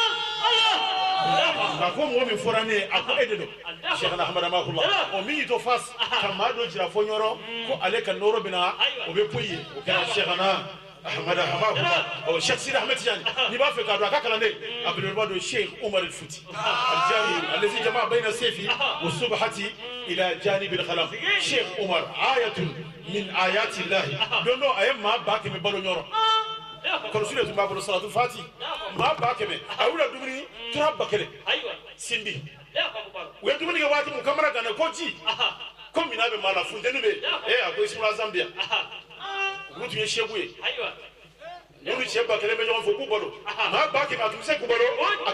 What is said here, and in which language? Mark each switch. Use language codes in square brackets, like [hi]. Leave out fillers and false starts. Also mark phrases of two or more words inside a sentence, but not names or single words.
[bm] a ko mɔgɔ min fɔra ne ye a ko e de don Cheikh Ahmad Rahmahullah o min y'i to Fass ka maa dɔ jira fɔ ɲɔrɔ ko ale ka nɔrɔ bɛna o bɛ poyi ye o kɛra Cheikhana Ahmad Rahmahullah Cheikh Sidi Ahmed Tidiane n'i b'a fɛ k'a dɔn a ka kalanden a belebeleba don Cheikh Umar al-Futi al-Jami [ar] الذي جمع بين السيف والسبحة إلى جانب الخلق [bm] Cheikh Umar [ar] آية من آيات الله [bm] don no ayé maa ba kɛmɛ balo ɲɔrɔ kɔlɔsi de tun b'a bolo Salatul Fati maa ba kɛmɛ a y'u la dumuni tura ba kelen sindi u ye dumuni kɛ waati min kamara ganna ko ji ko mina bɛ maa la funteni bɛ a ko Ismaila Zambia olu tun ye seku ye n'olu cɛ ba kelen bɛ ɲɔgɔn fɛ k'u balo maa ba kɛmɛ a tun bɛ se k'u balo a